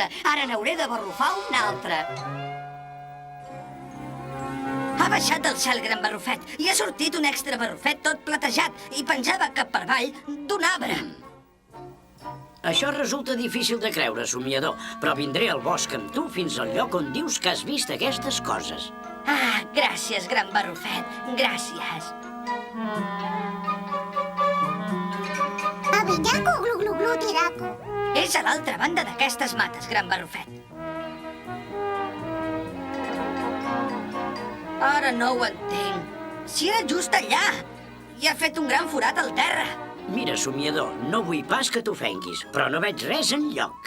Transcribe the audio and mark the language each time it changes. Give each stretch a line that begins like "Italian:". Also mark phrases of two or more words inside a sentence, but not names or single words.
Catalan: Ara n'hauré de barrufar un altre. Ha baixat del cel, gran barrufet, i ha sortit un extra barrufet tot platejat i penjava cap per avall d'un arbre. Això resulta difícil de creure, somiador, però vindré al bosc amb tu fins al lloc on dius que has vist aquestes coses. Ah, gràcies, gran barrufet, gràcies. Avillaco, glu, glu, glu, tiraco. És a l'altra banda d'aquestes mates, gran barrufet. Ara no ho entenc. Si era just allà. I ha fet un gran forat al terra. Mira, somiador, no vull pas que t'ofenguis, però no veig res enlloc.